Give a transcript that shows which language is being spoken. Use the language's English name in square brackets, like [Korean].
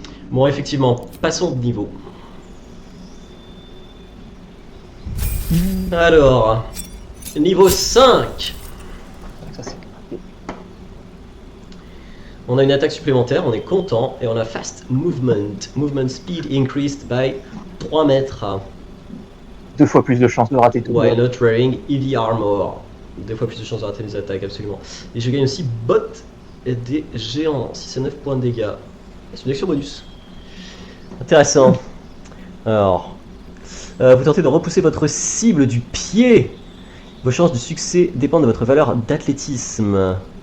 [French] Bon, effectivement, passons de niveau. Alors, niveau 5. Ça, c'est... On a une attaque supplémentaire, on est content, et on a fast movement. [English] Movement speed increased by 3 mètres. [French] 2 fois plus de chances de rater tout. [English] While not wearing heavy armor. [French] 2 fois plus de chances de rater les attaques, absolument. Et je gagne aussi botte des géants, 6 à 9 points de dégâts. C'est une action bonus. Intéressant. Alors, vous tentez de repousser votre cible du pied. Vos chances de succès dépendent de votre valeur d'athlétisme.